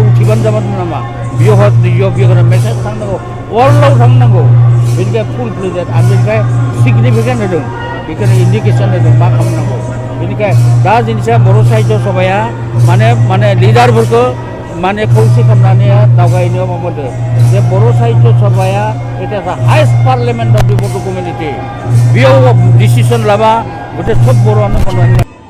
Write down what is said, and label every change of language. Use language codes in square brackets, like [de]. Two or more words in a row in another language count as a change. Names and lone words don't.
[brx] उथिबानो जागोन नामा बेयाव मेसेज थांनांगौ वर्ल्डआव थांनांगौ बेनिखाय [en] full fledged [brx] आरो बेनिखाय सिगनिफिकेन्ट होदों बेखौनो इन्डिकेसन होदों मा खालामनांगौ बेनिखाय दा जिनिसा बर' साहित्य सभाया माने लिडारफोरखौ माने खौसे खालामनानै दावगायनो माबादों जे बर' साहित्य सभाया [en] It is the highest parliament of the Bodo community [brx] बेयाव डिसिसन लाबा गटे सब बर'आनो खालामनानै